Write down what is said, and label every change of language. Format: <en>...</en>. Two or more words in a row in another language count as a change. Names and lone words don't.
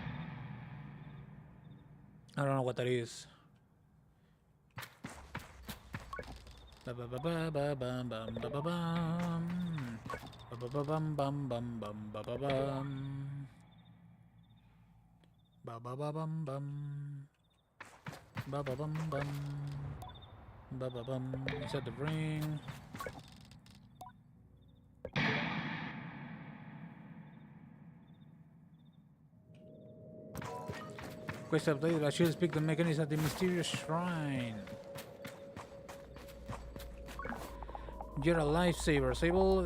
<en>I don't know what that is. Ba ba ba ba ba bum bum ba ba bum ba ba ba bum bum bum bum ba ba bum ba ba ba bum bum ba ba bum bum ba ba bum. Inside the ring. Quest updated. I should speak the mechanism at the mysterious shrine. You're a lifesaver, SABLE.</en>